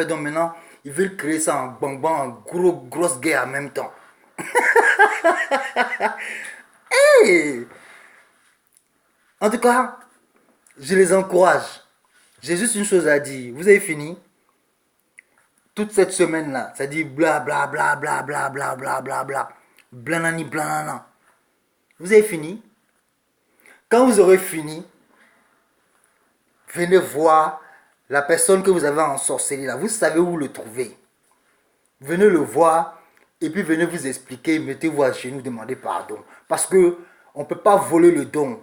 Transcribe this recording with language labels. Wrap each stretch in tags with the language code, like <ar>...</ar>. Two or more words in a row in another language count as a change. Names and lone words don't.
<fr>Donc maintenant, ils veulent créer ça en bang bang, en grosse guerre en même temps. Hey, en tout cas, je les encourage. J'ai juste une chose à dire. Vous avez fini? Toute cette semaine-là, ça dit bla bla bla bla bla bla bla bla bla. Blanani blanana. Vous avez fini? Quand vous aurez fini, venez voir la personne que vous avez ensorcelée là. Vous savez où le trouver. Venez le voir et puis venez vous expliquer. Mettez-vous à genoux, demandez pardon. Parce que on ne peut pas voler le don.</fr>